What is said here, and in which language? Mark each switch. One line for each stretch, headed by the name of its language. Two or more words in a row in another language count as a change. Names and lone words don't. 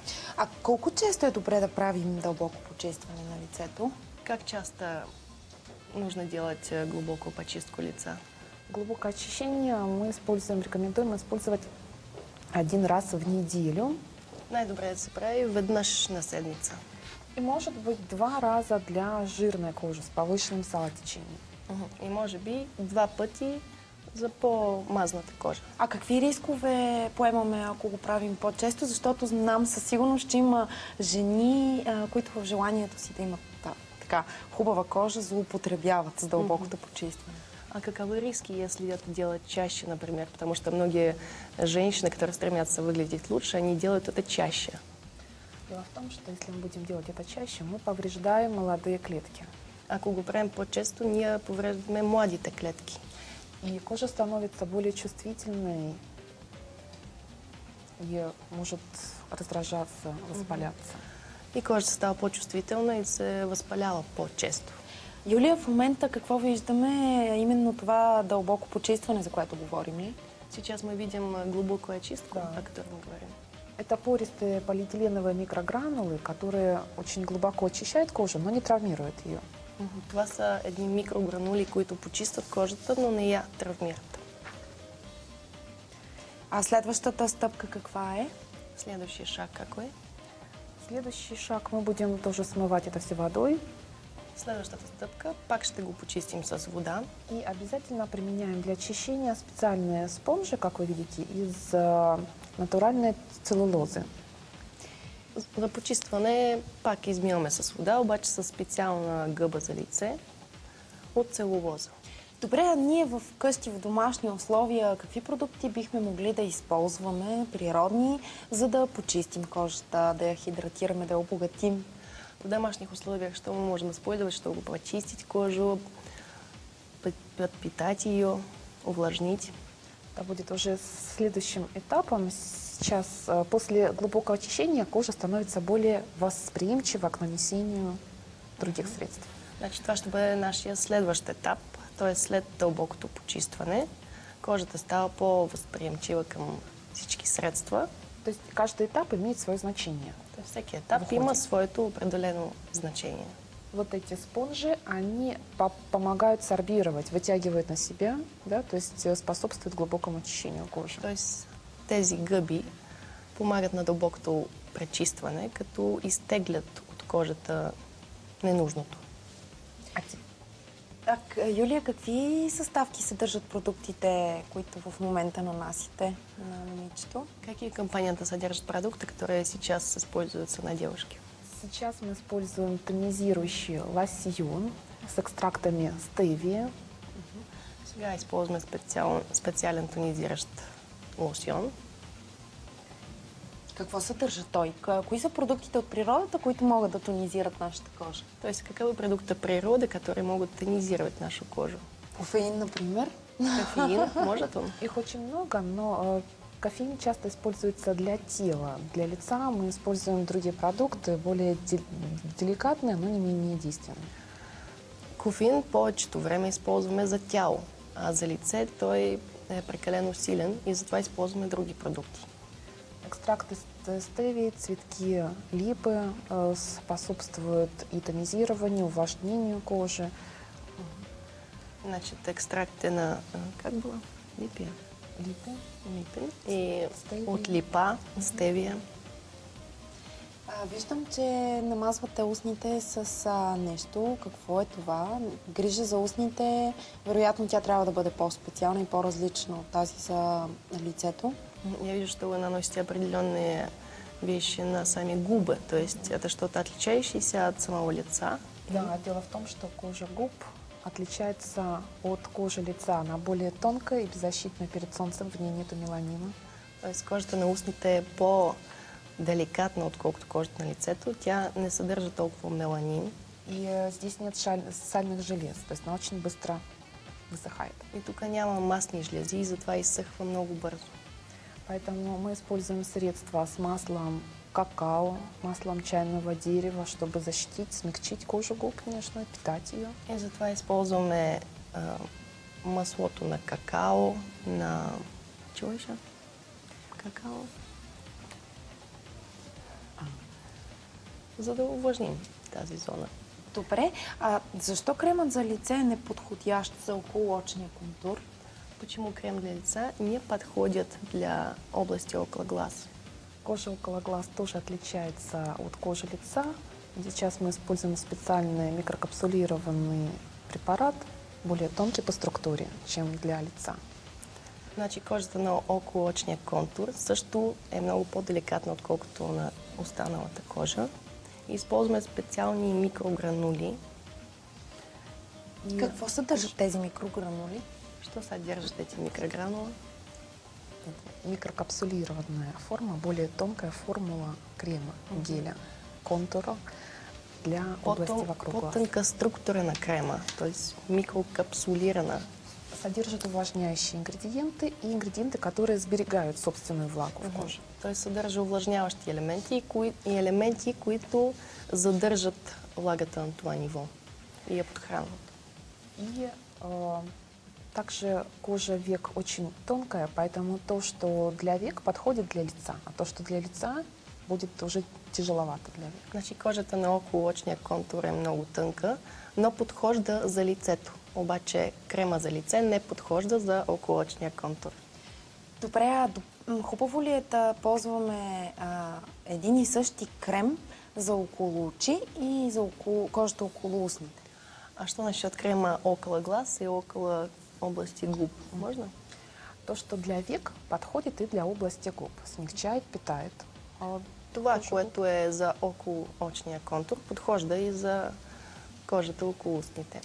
Bulgarian: А колко често е добре да правим дълбоко почистване на лицето?
Russian: Как часто нужно делать глубокую почистку лица? Глубокое очищение мы рекомендуем использовать один раз в неделю.
Bulgarian: Най-добре е да се прави веднъж на седмица.
Russian: И может быть 2 раза для жирной кожи с повышенным салотечением.
Bulgarian: И може би 2 пъти за по-мазната кожа. А какви рискове поемаме, ако го правим по-често? Защото знам със сигурност, че има жени, които в желанието си да имат така хубава кожа, злоупотребяват с дълбокото почистване.
Russian: А каковы риски, если это делать чаще, например? Потому что многие женщины, которые стремятся выглядеть лучше, они делают это чаще. Дело в том, что если мы будем делать это чаще, мы повреждаем молодые клетки.
Bulgarian: Ако го правим по-често, ние повреждаме младите клетки.
Russian: И кожа становится более чувствительной и может раздражаться, воспаляться.
Bulgarian: И кожата става по-чувствителна и се възпалява по-често. Юлия, в момента какво виждаме? Именно това дълбоко почистване, за което говорим ли?
Russian: Сейчас мы видим глубокую очистку, о которой мы говорим. Это пористые полиэтиленовые микрогранулы, которые очень глубоко очищают кожу, но не травмируют ее.
Bulgarian: Това са едни микрогранули, които почистват кожата, но не я травмират. А следващата стъпка каква е?
Russian: Следващия шаг какой е? Следующий шаг мы будем тоже смывать это все водой.
Bulgarian: Следващата стъпка пак ще го почистим с вода.
Russian: И обязательно применяем для очищения специальные спонжи, как вы видите, из натуральной целлулозы.
Bulgarian: За почистване пак измиваме с вода, обаче с специална гъба за лице от целулоза. Добре, а ние в къщи, в домашни условия, какви продукти бихме могли да използваме, природни, за да почистим кожата, да я хидратираме, да я обогатим?
Russian: В домашних условиях что мы можем использовать, чтобы почистить кожу, подпитать ее, увлажнить? Это будет уже следующим этапом. Сейчас, после глубокого очищения, кожа становится более восприимчива к нанесению других средств.
Bulgarian: Значи това ще бъде нашия следващ етап, т.е. след дълбокото почистване. Кожата става по-възприемчива към всички средства.
Russian: То есть каждый этап имеет свое значение.
Bulgarian: Тоест всеки етап има своето определено значение.
Russian: Вот эти спонжи, они помогают сорбировать, вытягивают на себя, да, то есть способствуют глубокому очищению кожи.
Bulgarian: Тоест тези гъби помагат на дълбокото пречистване, като изтеглят от кожата ненужното. Юлия, какви съставки съдържат продуктите, които в момента нанасите на момичето?
Russian: Какие компоненты содержат продукты, которые сейчас используются на девушке? Сейчас мы используем тонизирующий лосьон с экстрактами стевии.
Bulgarian: Сега използваме специален тонизиращ лосьон. Какво съдържа той? Кои са продуктите от природата, които могат да тонизират нашата кожа? Тоест,
Russian: каковы продукты природы, которые могут тонизировать нашу кожу? Кофеин, например. Кофеин, может он? Их очень много, но кофеин часто используется для тела. Для лица мы используем другие продукты, более деликатные, но не менее действенные.
Bulgarian: Кофеин повечето време използваме за тяло, а за лице той е прекалено силен и затова използваме други продукти.
Russian: Экстракты стевии, цветки липы способствуют и тонизированию, увлажнению кожи.
Bulgarian: Значит, екстракти на...
Russian: Как было?
Bulgarian: Липия?
Russian: Липы.
Bulgarian: Липин. И
Russian: Стевия.
Bulgarian: от липа, стевия. Виждам, че намазвате устните с нещо. Какво е това? Грижа за устните. Вероятно тя трябва да бъде по-специална и по-различна от тази за лицето.
Russian: Я вижу, что вы наносите определенные вещи на сами губы. То есть это что-то отличающееся от самого лица. Да, дело в том, что кожа губ отличается от кожи лица. Она более тонкая и беззащитная перед солнцем, в ней нету меланина.
Bulgarian: То есть кожата на устните е по-деликатна, отколкото кожата на лицето. Тя не съдържа толкова меланин.
Russian: И здесь нет сальных желез, то есть она очень быстро высыхает.
Bulgarian: И тук няма масни жлези, и затова изсъхва много бързо.
Russian: Поэтому мы используем средства с маслом какао, маслом чайного дерева, чтобы защитить, смягчить кожу губ, конечно, питать ее.
Bulgarian: И затова използваме маслото на какао, на... Чуваш? Какао. За да увлажним тази зона. Добре, а защо кремът за лице е неподходящ за околоочния контур?
Russian: Почему крем для лица не подходит для области около глаз? Кожа около глаз тоже отличается от кожи лица. Сейчас мы используем специальный микрокапсулированный препарат, более тонкий по структуре, чем для лица.
Bulgarian: Значи кожата на околоочния контур също е много по-деликатна, отколкото на останалата кожа. Използваме специални микрогранули. Какво съдържат тези микрогранули? Що съдържат тези микрогранули?
Russian: Микрокапсулированная форма, более тонкая формула крема, геля, контура для области вокруг глаз.
Bulgarian: По-тънка структура на крема, т.е. микрокапсулирана.
Russian: Содержит увлажняющие ингредиенты и ингредиенты, которые сберегают собственную влагу в коже.
Bulgarian: Той съдържа увлажняващи елементи и елементи, които задържат влагата на това ниво и я подхранват.
Russian: И также кожа век очень тонкая, поэтому то, что для век, подходит для лица, а то, что для лица, будет уже тяжеловато для век.
Bulgarian: Значи кожата на околоочния контур е много тънка, но подхожда за лицето. Обаче крема за лице не подхожда за околоочния контур. Добре, хубаво ли е да ползваме един и същи крем за около очи и за кожата около устните?
Russian: А що насчет крема около глаз и около области губ? Можно? То, что для век, подходит и для области губ. Смягчает, питает.
Bulgarian: Това, което е за околоочния контур, подхожда и за кожата около устните.